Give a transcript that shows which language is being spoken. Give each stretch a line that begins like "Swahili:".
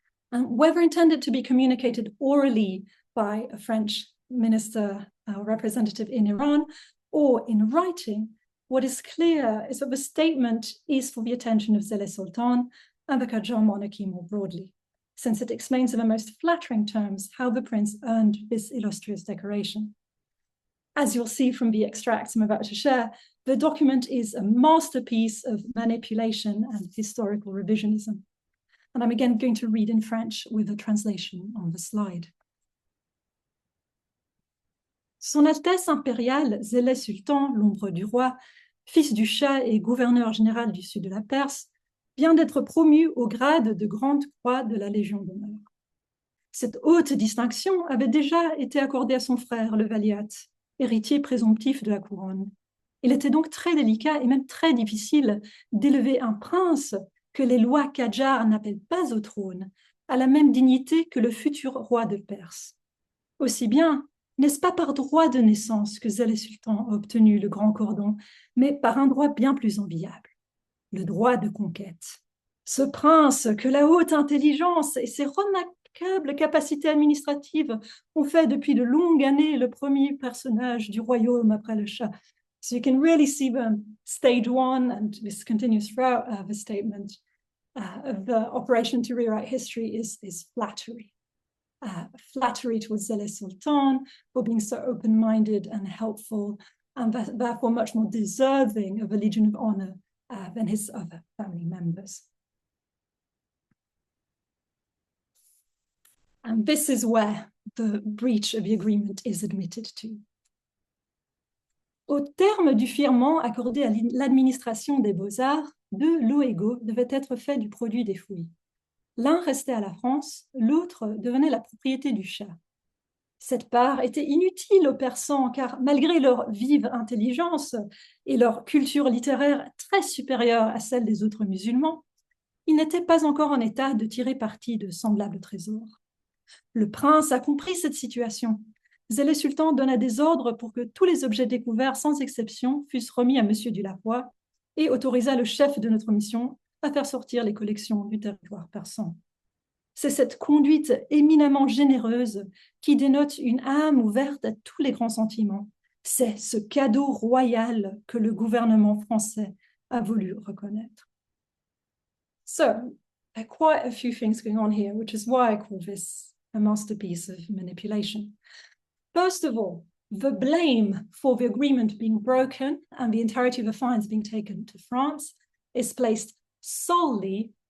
English: And whether intended to be communicated orally by a French minister or representative in Iran or in writing, what is clear is that the statement is for the attention of Zélé Sultan and the Qajar monarchy more broadly, since it explains in the most flattering terms how the prince earned this illustrious decoration. As you'll see from the extracts I'm about to share, the document is a masterpiece of manipulation and historical revisionism. And I'm again going to read in French with a translation on the slide.
French: Son Altesse impériale, Zélé Sultan, l'ombre du roi, fils du Shah et gouverneur général du sud de la Perse, vient d'être promu au grade de Grande Croix de la Légion d'honneur. Cette haute distinction avait déjà été accordée à son frère, le Valiat, héritier présomptif de la couronne. Il était donc très délicat et même très difficile d'élever un prince que les lois Qajar n'appellent pas au trône, à la même dignité que le futur roi de Perse. Aussi bien, n'est-ce pas par droit de naissance que Zélé Sultan a obtenu le grand cordon, mais par un droit bien plus enviable, le droit de conquête. Ce prince que la haute intelligence et ses remarquables capacités administratives ont fait depuis de longues années le premier personnage du royaume après le Shah.
English: So you can really see the stage one, and this continues throughout the statement of the operation to rewrite history is flattery. Flattery towards Zélé Sultan for being so open-minded and helpful, and therefore much more deserving of a Legion of Honor than his other family members. And this is where the breach of the agreement is admitted to.
French: Au terme du firmament accordé à l'administration des beaux-arts, deux lots égaux devaient être faits du produit des fouilles. L'un restait à la France, l'autre devenait la propriété du Shah. Cette part était inutile aux Persans, car malgré leur vive intelligence et leur culture littéraire très supérieure à celle des autres musulmans, ils n'étaient pas encore en état de tirer parti de semblables trésors. Le prince a compris cette situation. Zélé Sultan donna des ordres pour que tous les objets découverts, sans exception, fussent remis à M. Dieulafoy et autorisa le chef de notre mission à faire sortir les collections du territoire persan. C'est cette conduite éminemment généreuse qui dénote une âme ouverte à tous les grands sentiments. C'est ce cadeau royal que le gouvernement français a voulu reconnaître.
English: So, there are quite a few things going on here, which is why I call this a masterpiece of manipulation. First of all, the blame for the agreement being broken and the entirety of the fines being taken to France is placed solely